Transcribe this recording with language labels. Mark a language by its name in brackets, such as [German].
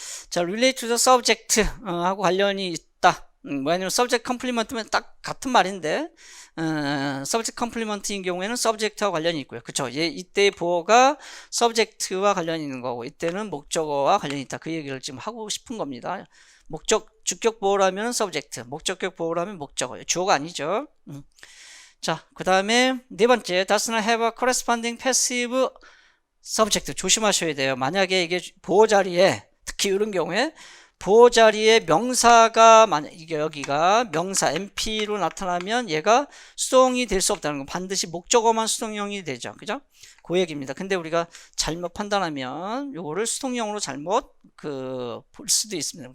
[Korean] 자, [English] relate to the subject, [Korean] 하고 관련이 있다. 왜냐면 subject complement면 딱 같은 말인데, subject complement인 경우에는 subject와 관련이 있고요. 그쵸? 이때 보어가 subject와 관련이 있는 거고, 이때는 목적어와 관련이 있다. 그 얘기를 지금 하고 싶은 겁니다. 주격 보어라면 subject, 목적격 보어라면 목적어, 주어가 아니죠. [English] 자, [Korean] 그 다음에 네 번째, [English] does not have a corresponding passive subject. [Korean] 조심하셔야 돼요. 만약에 이게 보어 자리에, 특히 이런 경우에 보어 자리에 명사가 이게 여기가 명사 MP로 나타나면 얘가 수동이 될 수 없다는 건 반드시 목적어만 수동형이 되죠. 그죠? 그 얘기입니다. 근데 우리가 잘못 판단하면 요거를 수동형으로 잘못 볼 수도 있습니다.